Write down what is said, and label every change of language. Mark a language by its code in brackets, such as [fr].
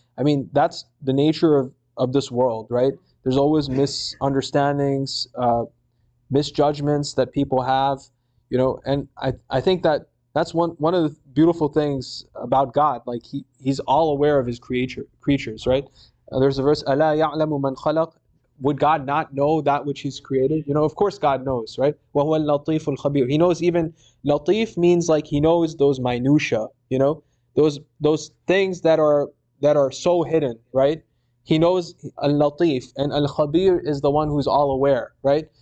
[en] I mean, that's the nature of this world, right? There's always misunderstandings, misjudgments that people have, and I think that's one of the beautiful things about God. Like he's all aware of his creatures, right? There's a verse, [ar] أَلَا يَعْلَمُ مَنْ خَلَقَ. [en] Would God not know that which He's created? Of course God knows, right? [ar] وَهُوَ اللَّطِيفُ الْخَبِيرُ. [en] He knows. Even latif means like He knows those minutia, those things that are so hidden, right? He knows al-latif, and al-khabir is the one who's all aware, right?